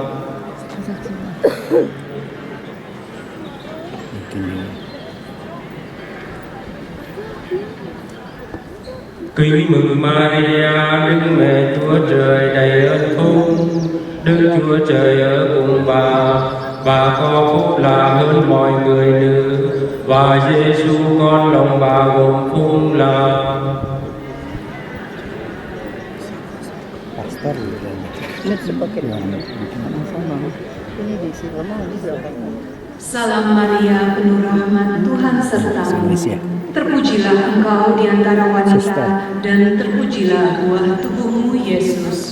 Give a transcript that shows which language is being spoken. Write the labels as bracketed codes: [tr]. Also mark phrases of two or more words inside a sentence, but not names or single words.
[vi] Kính mừng Maria, Đức Mẹ Chúa Trời đầy ơn phúc, Đức Chúa Trời ở cùng bà có phúc lạ hơn mọi người nữ, và Giêsu con lòng bà gồm phúc lạ. [id] Salam Maria, penuh rahmat, Tuhan sertamu. Terpujilah engkau di antara wanita, dan terpujilah buah tubuhmu, Yesus.